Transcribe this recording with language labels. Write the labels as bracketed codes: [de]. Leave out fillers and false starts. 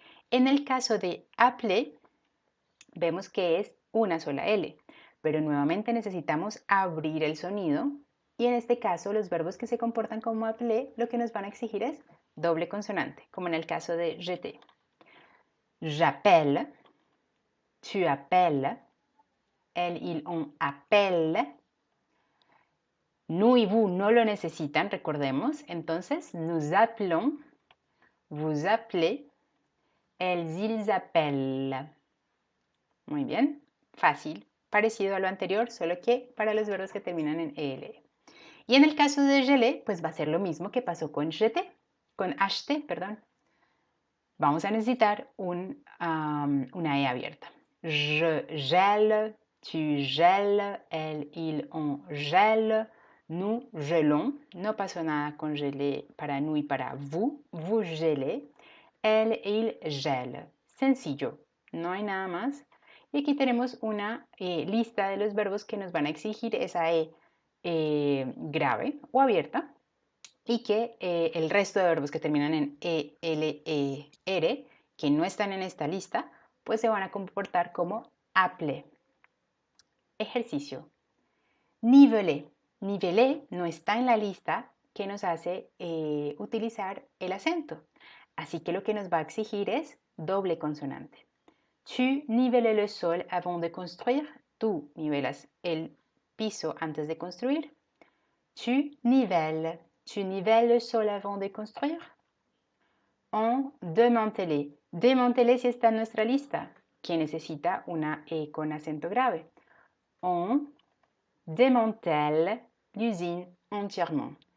[es] En el caso de appeler, vemos que es una sola L, pero nuevamente necesitamos abrir el sonido y en este caso los verbos que se comportan como appeler lo que nos van a exigir es doble consonante, como en el caso de jeter. [fr] J'appelle, tu appelles, elle, il, on appelle. Nous y vous [es] no lo necesitan, recordemos. Entonces, [fr] nous appelons, vous appelez, elles, ils appellent. [es] Muy bien, fácil, parecido a lo anterior, solo que para los verbos que terminan en EL. Y en el caso de geler, pues va a ser lo mismo que pasó con jeter, con acheter, perdón. Vamos a necesitar una E abierta. [fr] Je gèle, tu gèles, elle, il, on gèle, nous gelons. [es] No pasó nada con geler para nous y para vous. [fr] Vous gelez, elle, il gèle. [es] Sencillo, no hay nada más. Y aquí tenemos una lista de los verbos que nos van a exigir esa E grave o abierta y que el resto de verbos que terminan en E, L, E, R, que no están en esta lista, pues se van a comportar como appeler. Ejercicio. Niveler. Niveler no está en la lista, que nos hace utilizar el acento. Así que lo que nos va a exigir es doble consonante. [fr] Tu nivelais le sol avant de construire. [es] Tú nivelas el piso antes de construir. [fr] Tu nivelles le sol avant de construire. On démantelé. [es] Démantelé si está en nuestra lista, que necesita una E con acento grave. [fr] On démantèle l'usine entièrement.